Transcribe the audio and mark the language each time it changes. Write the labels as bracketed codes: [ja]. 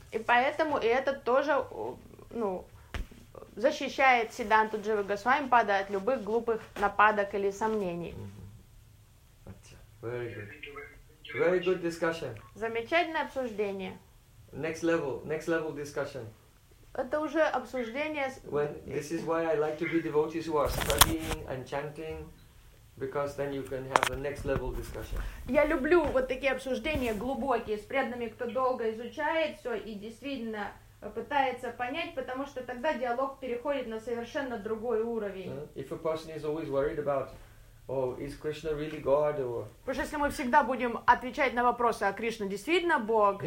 [ru] И поэтому и этот тоже, ну, защищает Сиддханту Джива Госвамипада от любых глупых нападок или сомнений. [en] Very good. Very good discussion. [ru] Замечательное обсуждение. [en] Next level discussion. [ru] Это уже обсуждение. [en] When this is why I like to be devotees who are studying and chanting, because then you can have the next level discussion. [ru] Я люблю вот такие обсуждения глубокие с преданными, кто долго изучает все и действительно пытается понять, потому что тогда диалог переходит на совершенно другой уровень. [en] If a person is always worried about, oh, is Krishna really God or? [ru] Потому что если мы всегда будем отвечать на вопросы, а Кришна действительно Бог?